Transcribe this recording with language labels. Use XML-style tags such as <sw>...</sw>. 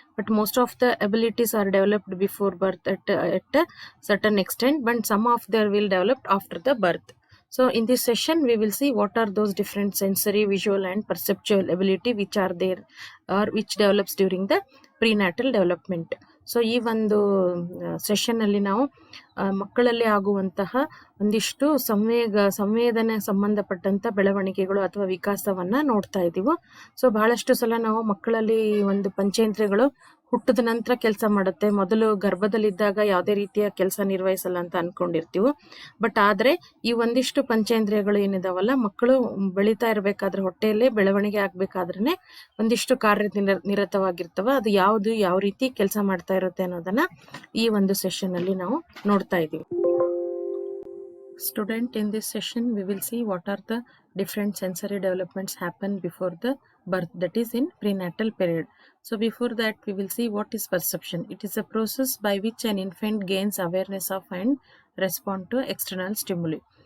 <en>But most of the abilities are developed before birth at a certain extent, but some of them will develop after the birth. So in this session we will see what are those different sensory, visual and perceptual ability which are there or which develops during the prenatal development.</en> <kn>So ಈ ಒಂದು session ಅಲ್ಲಿ ನಾವು ಮಕ್ಕಳಲ್ಲಿ ಆಗುವಂತಹ ಒಂದಿಷ್ಟು ಸಂವೇದನೆ ಸಂಬಂಧಪಟ್ಟಂತ ಬೆಳವಣಿಗೆಗಳು ಅಥವಾ ವಿಕಾಸವನ್ನ ನೋಡ್ತಾ ಇದೀವಿ. ಸೊ ಬಹಳಷ್ಟು ಸಲ ನಾವು ಮಕ್ಕಳಲ್ಲಿ ಒಂದು ಪಂಚೇಂದ್ರಿಯಗಳು ಹುಟ್ಟಿದ ನಂತರ ಕೆಲಸ ಮಾಡುತ್ತೆ, ಮೊದಲು ಗರ್ಭದಲ್ಲಿದ್ದಾಗ ಯಾವುದೇ ರೀತಿಯ ಕೆಲಸ ನಿರ್ವಹಿಸಲ್ಲ ಅಂತ ಅನ್ಕೊಂಡಿರ್ತೀವಿ. ಬಟ್ ಆದ್ರೆ ಈ ಒಂದಿಷ್ಟು ಪಂಚೇಂದ್ರಿಯಗಳು ಏನಿದಾವಲ್ಲ, ಮಕ್ಕಳು ಬೆಳೀತಾ ಇರ್ಬೇಕಾದ್ರೆ, ಹೊಟ್ಟೆಯಲ್ಲೇ ಬೆಳವಣಿಗೆ ಆಗ್ಬೇಕಾದ್ರೇನೆ ಒಂದಿಷ್ಟು ನಿರತವಾಗಿರ್ತವ. ಅದು ಯಾವುದು ಯಾವ ರೀತಿ ಕೆಲಸ ಮಾಡ್ತಾ ಇರುತ್ತೆ ಅನ್ನೋದನ್ನ ಈ ಒಂದು ಸೆಷನ್ ಅಲ್ಲಿ ನಾವು ನೋಡ್ತಾ ಇದೀವಿ.</kn> <en>Student, in this session we will see what are the different sensory developments happen before the birth, that is in prenatal period. So before that we will see what is perception. It is a process by which an infant gains awareness of and respond to external stimuli.</en>